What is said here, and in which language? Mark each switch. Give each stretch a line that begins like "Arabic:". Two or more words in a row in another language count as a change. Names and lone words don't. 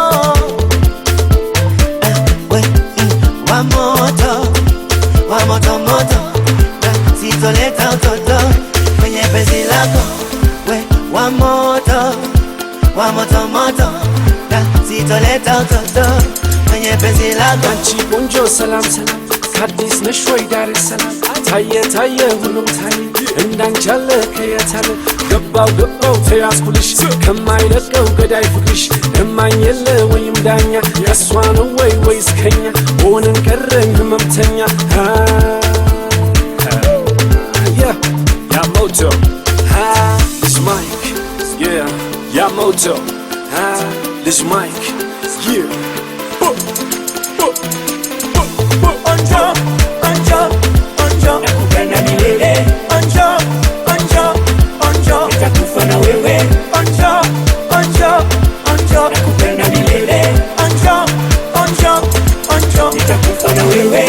Swahili: Wa moto moto, sitoleta utoto kwenye penzi lako. We wa moto moto, sitoleta utoto kwenye penzi lako.
Amharic: አንቺ ቆንጆ ሰላም ሰላም ከአዲስ ነሽ ወይ ዳር ሰላም ታየ ታየ ሁሉም ታየ እንዳንቺ ያለ ከየት አለ ገባው ተያዝኩልሽ ከማይለቀው ገዳይ ፍቅርሽ እማኝ የለ ወይም ዳኛ የእሷ ነው ወይስ ከኛ ሆነን ቀረን ህመምተኛ
Swahili: Yamoto
English: this mic
Swahili: Yamoto
English: this mic
Swahili: Onjo nakupenda milele Onjo nitakufa na wewe Onjo nakupenda milele Onjo nitakufa na wewe.